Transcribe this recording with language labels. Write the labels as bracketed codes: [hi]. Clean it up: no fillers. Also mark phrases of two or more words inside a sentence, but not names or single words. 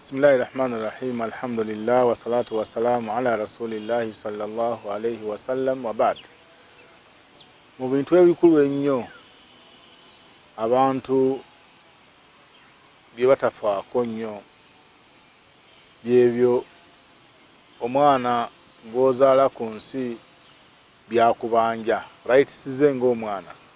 [ar] بسم الله الرحمن الرحيم. الحمد لله والصلاة والسلام على رسول الله صلى الله عليه وسلم وبعد. [lg] Mu bintu ebikulu ennyo abantu bye batafaako nnyo byebyo omwana gwozaala ku nsi byakubanja rights ze ng'omwana.